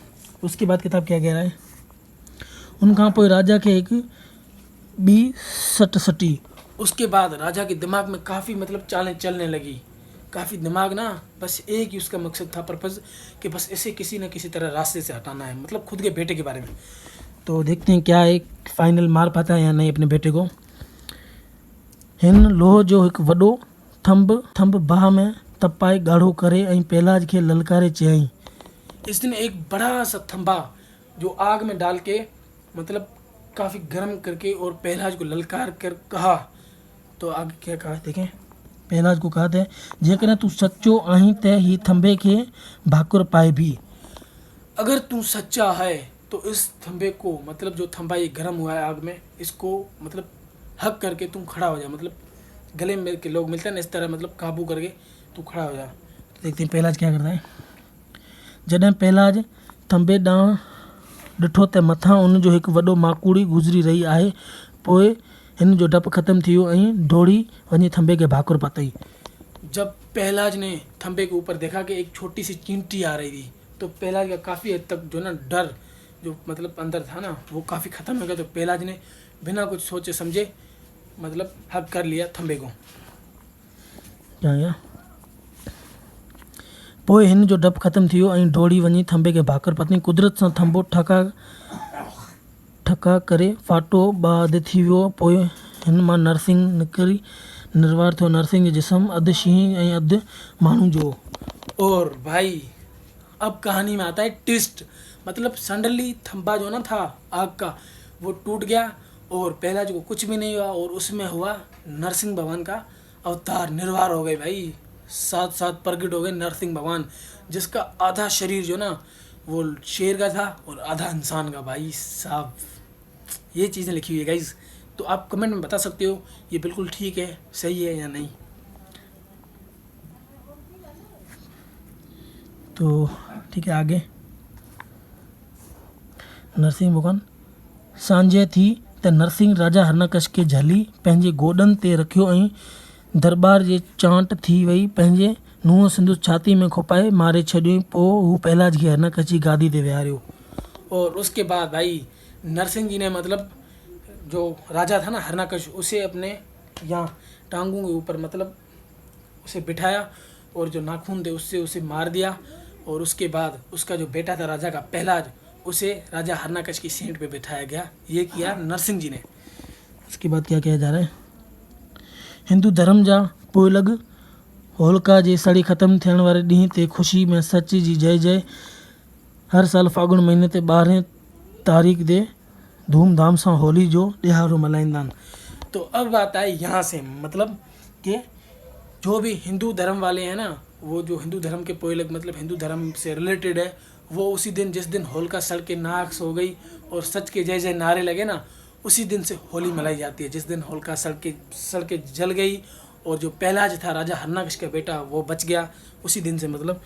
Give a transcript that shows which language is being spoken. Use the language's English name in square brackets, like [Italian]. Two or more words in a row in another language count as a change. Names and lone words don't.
[Hindi] उसके बाद किताब क्या कह रहा है, उनका पोइ राजा के एक बी सट सटी। उसके बाद राजा के दिमाग में काफ़ी मतलब चालें चलने लगी, काफ़ी दिमाग ना, बस एक ही उसका मकसद था, पर्पज़, कि बस इसे किसी न किसी तरह रास्ते से हटाना है, मतलब खुद के बेटे के बारे में। तो देखते हैं क्या एक फाइनल मार पाता है या नहीं अपने बेटे को। [Sindhi] हिन लोह जो एक वॾो थंब बाह में तपाए ॻाढ़ो करे ऐं पहलाज खे ललकारे चयईं। [Hindi] इस दिन एक बड़ा सा थंबा जो आग में डाल के मतलब काफ़ी गर्म करके और पहलाज को ललकार कर कहा। तो आगे क्या कहा देखें। पहलाज को कहा था, [Sindhi] जेकॾहिं तूं सचो आहीं त ही थंबे खे भाकुर पाए भी। [Hindi] अगर तू सच्चा है तो इस थंबे को, मतलब जो थंबा ये गर्म हुआ है आग में, इसको मतलब हक करके तुम खड़ा हो जा, मतलब गले में के लोग मिलते हैं ना इस तरह, मतलब काबू करके तू खड़ा हो जा। तो देखते हैं पहलाज क्या करता है। [Sindhi] जॾहिं पहलाज थंबे ॾांहुं ॾिठो त मथां उन जो हिकु वॾो माकूड़ी गुज़री रही आहे, पोइ हिन जो डपु ख़तमु थी वियो ऐं दौड़ी वञी थंबे खे भाकुर पातई। [Hindi] जब पहलाज ने थंबे के ऊपर देखा कि एक छोटी सी चींटी आ रही थी, तो पहलाज का काफ़ी हद तक जो ना डर जो मतलब अंदर था ना, वो काफ़ी ख़त्म हो गया। तो पहलाज ने बिना कुछ सोचे समझे मतलब हक कर लिया थंबे को। [Sindhi] क्या पोइ हिन जो डपु ख़तमु थी वियो ऐं दौड़ी वञी थंबे खे भाकुर पातई। कुदरत सां थंबो ठका करे फाटो बाद थी वियो। पोइ हिन मां नरसिंह निकिरी निर्वार थियो। नरसिंह जो जिस्म अधु शींहं ऐं अधु माण्हू जो। [Hindi] और भाई अब कहानी में आता है ट्विस्ट, मतलब सडनली थंबा जो ना था आग का वो टूट गया और पहलाज को कुछ भी नहीं हुआ, और उसमें हुआ नरसिंह भगवान का अवतार, निर्वार हो गए भाई, साथ साथ प्रकट हो गए नरसिंह भगवान, जिसका आधा शरीर जो ना वो शेर का था और आधा इंसान का। भाई साहब ये चीज़ें लिखी हुई है गाइज, तो आप कमेंट में बता सकते हो ये बिल्कुल ठीक है, सही है या नहीं। तो ठीक है आगे। [Sindhi] नरसिंह भगवान सांझे थी त नरसिंह राजा हरनकश खे झली पंहिंजे गोॾनि ते रखियो ऐं दरबार जे चांट थी वई, पंहिंजे नुंहुं सिंधु छाती में खुपाए मारे छॾियईं। पोइ हू पहलाज खे हरनकश जी गादी ते विहारियो। [Hindi] और उसके बाद भाई नरसिंह जी ने मतलब जो राजा था ना हरनकश, उसे अपने यहाँ टांगों के ऊपर मतलब उसे बिठाया और जो नाखून थे उससे उसे मार दिया। और उसके बाद उसका जो बेटा था राजा का पहलाज, उसे राजा हरनकश की सीट पे बिठाया गया। ये किया नरसिंह जी ने। उसके बाद क्या कहा जा रहा है, [Sindhi] हिंदू धर्म जा पोइलॻ होलिका जे सड़ी ख़त्म थियण वारे ॾींहं ते ख़ुशी में सच जी जय जय हर साल फागुन महीने ते 12 तारीख़ ते धूमधाम सां होली जो ॾियारो मल्हाईंदा आहिनि। [Hindi] तो अब बात आई यहाँ से, मतलब कि जो भी हिंदू धर्म वाले हैं ना, वो जो हिंदू धर्म के पोइलग मतलब हिंदू धर्म से रिलेटेड है, वो उसी दिन जिस दिन होलिका सड़ के नाश हो गई और सच के जय जय नारे लगे ना, उसी दिन से होली मनाई जाती है। जिस दिन होलिका सड़ के जल गई और जो पहलाज था राजा हरनकश का बेटा वो बच गया, उसी दिन से मतलब